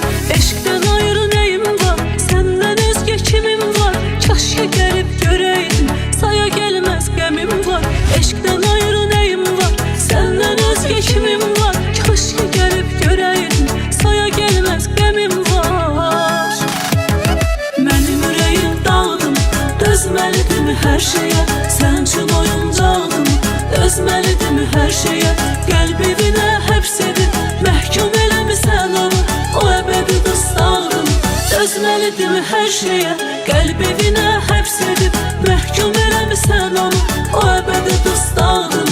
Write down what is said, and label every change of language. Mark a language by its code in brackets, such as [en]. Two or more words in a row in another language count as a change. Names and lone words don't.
[tr] Eşkten ayrı neyim var, senden özge kimim var? Keşke gelip göreydin, saya gelmez gemim var. Eşkten ayrı neyim var, senden özge kimim var? Keşke gelip göreydin, saya gelmez gemim var. [az] Benim ürəyim dağdım, dözməlidim hər şeyə, sən üçün oyuncaqdım. Dözməlidim hər şeyə, qəlb evinə həbs edib məhkum eləmisən onu, o əbədi dustağım. Dözməlidim hər şeyə, qəlb evinə həbs edib məhkum eləmisən onu, o əbədi dustağım.